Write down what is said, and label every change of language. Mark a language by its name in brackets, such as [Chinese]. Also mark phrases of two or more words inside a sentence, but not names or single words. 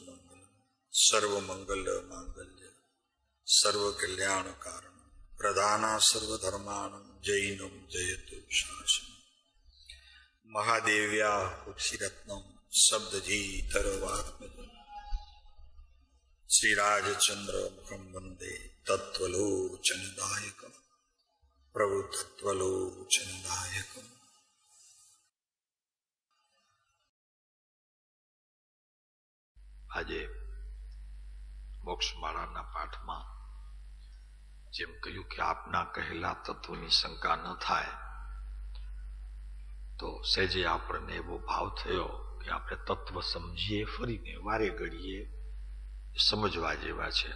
[Sanskrit] मंगलम सर्व मंगल मांगल्य सर्व कल्याण कारण प्रधाना सर्व धर्माणं जैनम जयतु शासन महादेव्या कुक्षिरत्नम शब्दजी तरवात्मज श्रीराजचंद्र मुखम वंदे तत्वलोचनदायकम प्रभु तत्वलोचनदायकम। [Gujarati] આજે મોક્ષમાળાના પાઠમાં જેમ કહ્યું કે આપના કહેલા તત્વની શંકા ન થાય, તો સહેજે આપણને એવો ભાવ થયો કે આપણે તત્વ સમજીએ, ફરીને વારે ઘડીએ સમજવા જેવા છે.